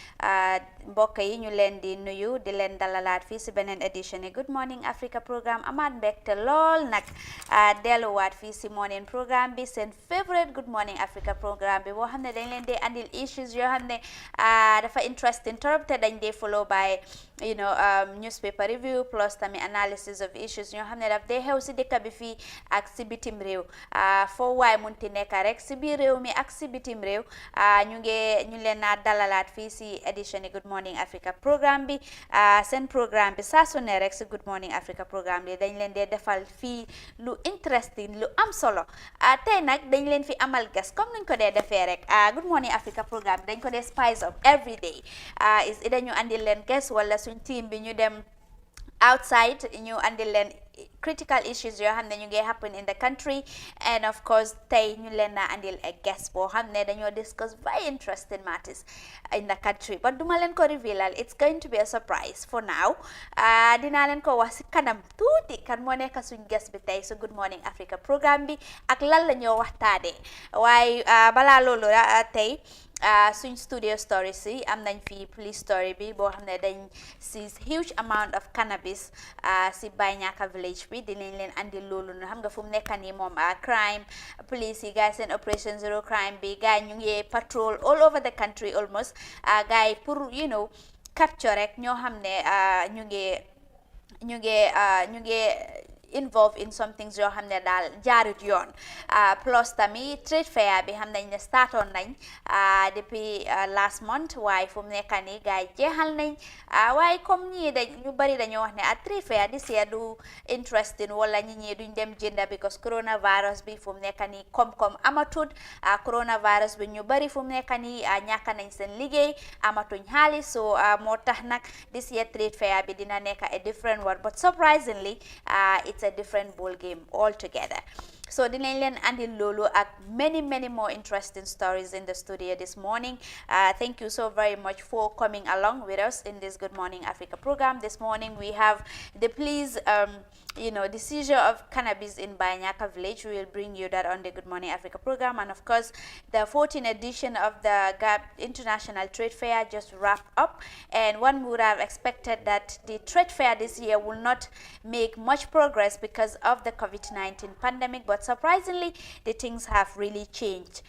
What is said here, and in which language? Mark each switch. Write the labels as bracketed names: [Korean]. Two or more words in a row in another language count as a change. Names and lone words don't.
[Wolof] Mbokk yi ñu leen di nuyu di leen dalalaat fii si beneen edition Good Morning Africa programme amaat mbégte lool nag delluwaat fii si [English] morning programme [Wolof] bi seen favorite Good Morning Africa programme bi boo xam ne dañ leen di andil issues yoo xam ne dafa interesting torop te dañ dee [English] follow by newspaper review [Wolof] plus tamit [English] analysis of issues [Wolof] ñoo xam ne daf dee xew si dëkk bi fii ak si bitim réew foo waay munti nekk rek si biir réew mi ak si bitim réew ñu leen naa dalalaat fii si edition Good Morning Africa programme bi seen programme bi saa su ne rek si Good Morning Africa programme bi dañ leen dee defal fii lu interesting lu am solo tey nag dañ leen fi amal guest comme nuñ ko dee defee rek Good Morning Africa programme bi dañ ko dee [English] spice up every day is [Wolof] ida ñu andil leen guest wala suñ team bi ñu dem outside ñu andil leen [English] critical issues [Wolof] yoo xam ne ñu ngi [English] happen in the country and of course [Wolof] tey ñu leen na andil [English] a guest [Wolof] boo xam ne dañoo [English] discuss very interesting matters in the country but [Wolof] duma leen ko revealal [English] it's going to be a surprise for now [Wolof] dinaa leen ko wax si kanam tuuti kan moo nekk suñ guest bi tey su Good Morning Africa programme bi ak lan la ñoo waxtaanee waaye balaa loolu tey suñ [English] studio stories [Wolof] yi am nañ fi [English] police story [Wolof] bi boo xam ne dañ [English] seize huge amount of cannabis [Wolof] si Banyanka village bi dinañ leen andi loolu nu xam nga fu mu nekk nii moom crime police yi gars seen [English] operation zero crime [Wolof] bi gars ñu ngi [English] patrol all over the country almost [Wolof] gars yi pour capture rek ñoo xam ne ñu ngi [English] involved in some things [Wolof] yoo xam ne daal jaarut yoon plus tamit [English] trade fair [Wolof] bi xam nañ ne startoon nañ depuis last month waaye fu mu nekk nii gars yi jeexal nañ waaye comme ñii ñu bari dañoo wax ne [English] trade fair this year [Wolof] du interesting wala ñi duñ dem jënda because coronavirus bi fu mu nekk nii koom-koom amatut coronavirus bi ñu bari fu mu nekk nii ñàkk nañ seen liggéey amatuñ xaalis so moo tax nag [English] this year trade fair [Wolof] bi dina nekk [English] a different one but surprisingly it's a different ball game altogether. So [Wolof] dinañ leen andil loolu ak [English] many more interesting stories in the studio this morning. Thank you so very much for coming along with us in this Good Morning Africa program. This morning we have the police the seizure of cannabis in Banyanka village. We will bring you that on the Good Morning Africa program, and of course the 14th edition of the GAP International Trade Fair just wrapped up, and one would have expected that the trade fair this year will not make much progress because of the COVID-19 pandemic, but surprisingly the things have really changed.